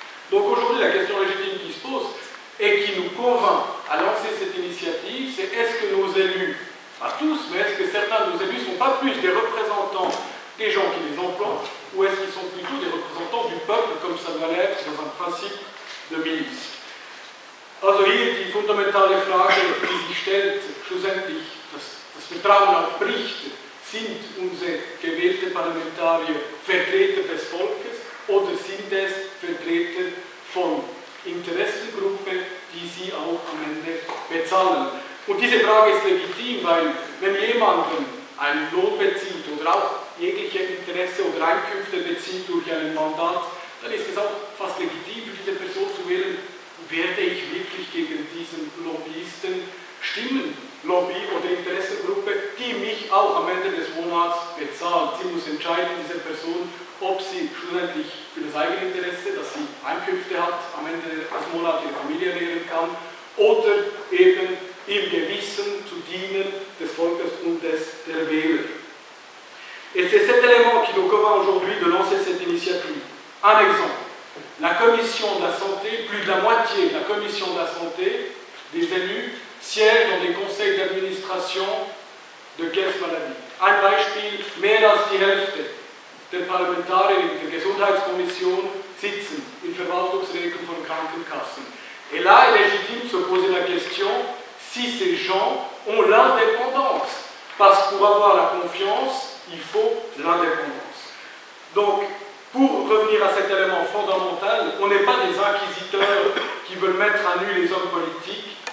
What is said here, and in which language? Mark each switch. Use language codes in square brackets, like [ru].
[fr] Donc aujourd'hui, la question légitime qui se pose et qui nous convainc à lancer cette initiative, c'est est-ce que nos élus, pas tous, mais est-ce que certains de nos élus ne sont pas plus des représentants des gens qui les emploient, ou est-ce qu'ils sont plutôt des représentants du peuple, comme ça doit l'être dans un principe de milice? [de] Also hier die fundamentale Frage, die sich stellt, schlussendlich, das Vertrauen auch bricht, sind unsere gewählte Parlamentarier Vertreter des Volkes oder sind es Vertreter von Interessengruppen, die sie auch am Ende bezahlen? Und diese Frage ist legitim, weil wenn jemand einen Lohn bezieht oder auch jegliche Interesse oder Einkünfte bezieht durch ein Mandat, dann ist es auch fast legitim für diese Person zu wählen, werde ich wirklich gegen diesen Lobbyisten stimmen, Lobby oder Interessengruppe, die mich auch am Ende des Monats bezahlt. Sie muss entscheiden, diese Person, ob sie schlussendlich für das eigene Interesse, dass sie Einkünfte hat, am Ende des Monats ihre Familie ernähren kann, oder eben im Gewissen zu dienen des Volkes und der Wähler. [fr] Et c'est cet élément qui nous convainc aujourd'hui de lancer cette initiative. Un exemple, la commission de la santé, plus de la moitié de la commission de la santé des élus siègent dans des conseils d'administration de caisse maladie. [de] Ein Beispiel, mehr als die Hälfte der Parlamentarier in der Gesundheitskommission sitzen in Verwaltungsräten von Krankenkassen. [fr] Et là, il est légitime de se poser la question si ces gens ont l'indépendance. Parce que pour avoir la confiance, il faut l'indépendance. Donc, pour revenir à cet élément fondamental, on n'est pas des inquisiteurs qui veulent mettre à nu les hommes politiques.